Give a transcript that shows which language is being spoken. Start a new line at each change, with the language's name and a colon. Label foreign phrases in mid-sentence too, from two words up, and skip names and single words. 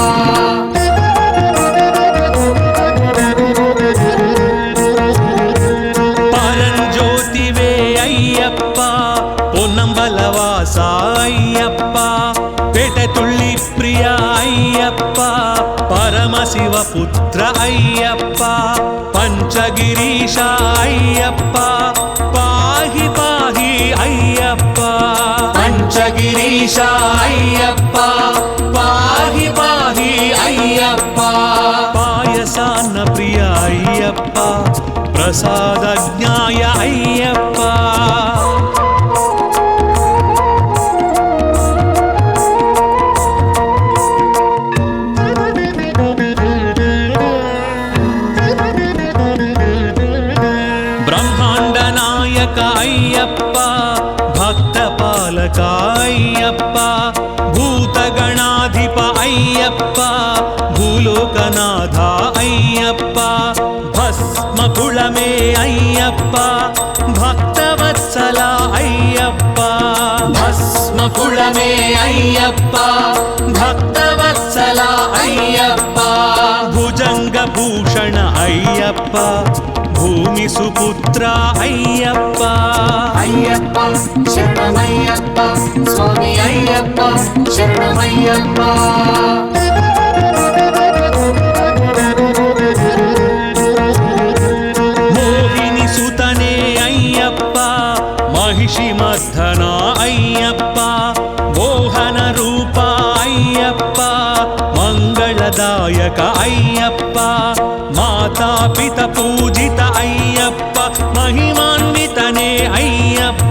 Malayalam: പരഞ്ജ്യോതിവേ അയ്യപ്പ പൊന്നമ്പലവാസ അയ്യപ്പ പേട്ടതുള്ളി പ്രിയ അയ്യപ്പ പരമശിവപുത്ര അയ്യപ്പ പഞ്ചഗിരീശ അയ്യപ്പ പാഹി പാഹി അയ്യപ്പ പഞ്ചഗിരീശ അയ്യപ്പ പാഹി പാഹി അയ്യപ്പ പായസാന്ന പ്രിയ അയ്യപ്പ പ്രസാദജ്ഞായ അയ്യപ്പ
Telugu: బ్రహ్మాండ నాయక అయ్యప్ప భక్త పాలక అయ్యప్ప భూతగణాధిప అయ్యప్ప భూలోకనాథ అయ్యప్ప భస్మకుళమే అయ్యప్ప భక్తవత్సల అయ్యప్ప
Malayalam: ഭസ്മകുളമേ അയ്യപ്പ ഭക്തവത്സല അയ്യപ്പ
Telugu: భుజంగ భూషణ అయ్యప్ప భూమి సుపుత్ర అయ్యప్ప అయ్యప్ప శరణమయ్యప్ప స్వామి అయ్యప్ప శరణమయ్యప్ప మోహిని సుతనే అయ్యప్ప మహిషి మర్ధన అయ్యప్ప మోహన రూప అయ్యప్ప మంగళదాయక అయ్యప్ప మాతాపిత పూజిత అయ్యప్ప మహిమాన్వితనే అయ్యప్ప